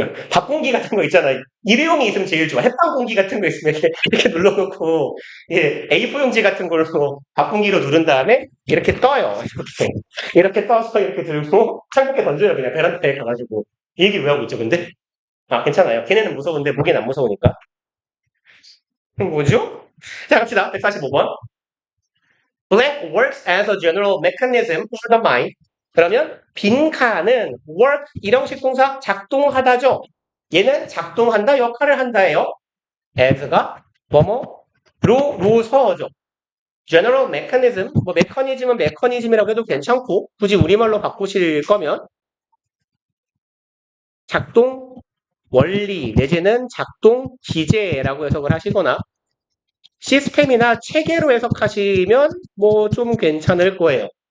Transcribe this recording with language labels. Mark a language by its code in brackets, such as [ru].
[ko] 밥공기 같은 거 있잖아요. 일회용이 있으면 제일 좋아. 햇반 공기 같은 거 있으면 이렇게 눌러놓고, 예, A4용지 같은 걸로 밥공기로 누른 다음에 이렇게 떠요. 이렇게 떠서 이렇게 들고 창밖에 던져요. 그냥 베란다에 가가지고. 이 얘기 왜 하고 있죠, 근데? 아, 괜찮아요. 걔네는 무서운데 모기는 안 무서우니까. 그럼 뭐죠? 자, 갑시다. 145번. [en] Black works as a general mechanism for the mind. [ko] 그러면 빈칸은 work 일형식 동사 작동하다죠. 얘는 작동한다 역할을 한다예요. as가 뭐뭐로서죠. general mechanism 뭐 메커니즘은 메커니즘이라고 해도 괜찮고 굳이 우리말로 바꾸실 거면 작동 원리 내지는 작동 기제라고 해석을 하시거나 시스템이나 체계로 해석하시면 뭐 좀 괜찮을 거예요.